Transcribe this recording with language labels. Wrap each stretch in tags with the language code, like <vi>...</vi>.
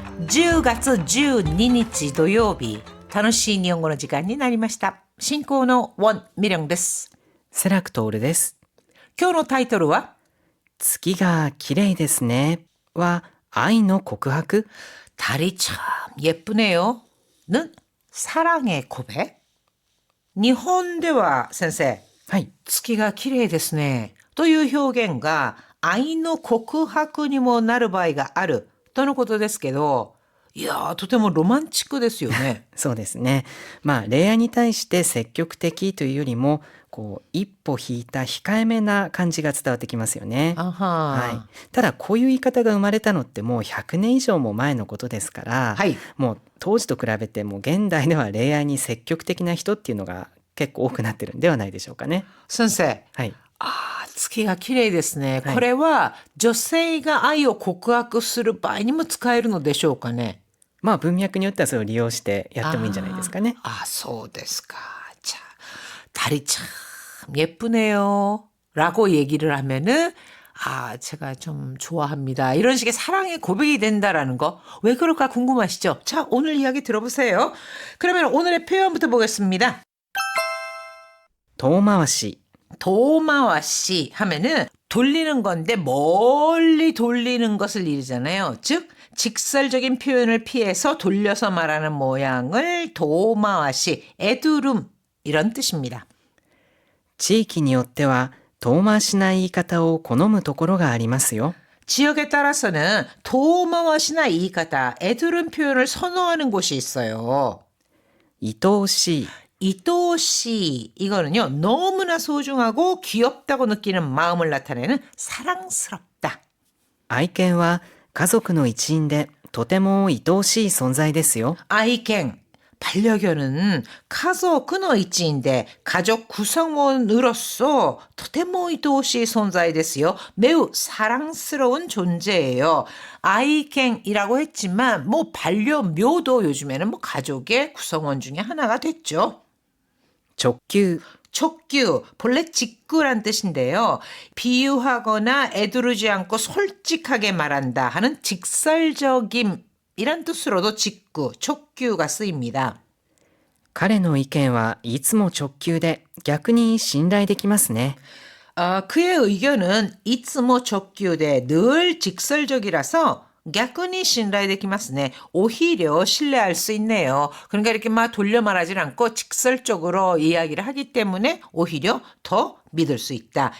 <ja>10月12日土曜日、楽しい日本語の時間になりました。進行のウォン・ミリョンです。セラクトールです。今日のタイトルは月が綺麗ですねは愛の告白。</ja> <ko>달이 참 예쁘네요 는 사랑의 고백.</ko> <ja>日本では先生、はい。月が綺麗ですねという表現が愛の告白にもなる場合があるとのことですけど、いやーとてもロマンチックですよね。そうですね。恋愛に対して積極的というよりも、一歩引いた控えめな感じが伝わってきますよね。あははい。ただこういう言い方が生まれたのってもう100年以上も前のことですから、はい。もう当時と比べても現代では恋愛に積極的な人っていうのが結構多くなってるんではないでしょうかね。先生、はい。月が綺麗ですね。はいこれは女性が愛を告白する場合にも使えるのでしょうかね。文脈によってはそれを利用してやってもいいんじゃないですかね。そうですか.</ja> <ko>자, 달이 참 예쁘네요. 라고 얘기를 하면은 제가 좀 좋아합니다. 이런 식의 사랑의 고백이 된다라는 거. 왜 그럴까 궁금하시죠? 자, 오늘 이야기 들어보세요. 그러면 오늘의 표현부터 보겠습니다.</ko> <ja>遠回し。</ja> <ko>도마와시 하면은 돌리는 건데 멀리 돌리는 것을 이르잖아요. 즉 직설적인 표현을 피해서 돌려서 말하는 모양을 도마와시, 애두름 이런 뜻입니다.</ko> <ja>地域によっては遠回しな言い方を好むところがありますよ。</ja> <ko>지역에 따라서는 도마와시나 이가다, 애두름 표현을 선호하는 곳이 있어요.</ko> <ja>愛おしい。</ja> <ko>이토시 이거는요 너무나 소중하고 귀엽다고 느끼는 마음을 나타내는 사랑스럽다.</ko> <ja>愛犬は家族の一員でとても愛おしい存在ですよ。</ja> <ko>아이갱 반려견은 가족의 이치인데 가족 구성원으로서</ko> <ja>とても愛おしい存在ですよ.</ja> <ko>매우 사랑스러운 존재예요. 아이갱이라고 했지만 뭐 반려묘도 요즘에는 뭐 가족의 구성원 중에 하나가 됐죠.</ko> <ja>直球。</ja> <ko>촉규, 본래 직구란 뜻인데요. 비유하거나 애두르지 않고 솔직하게 말한다 하는 직설적임이란 뜻으로도 직구, 촉규가 쓰입니다.</ko> <ja>彼の意見はいつも直球で逆に信頼できますね。</ja> <ko>그의 의견은 이츠모 촉규대 늘 직설적이라서 갸쿠니 신라이데키마스네. 오히려 신뢰할 수 있네요. 그러니까 이렇게 막 돌려 말하지 않고 직설적으로 이야기를 하기 때문에 오히려 더 믿을 수 있다.</ko>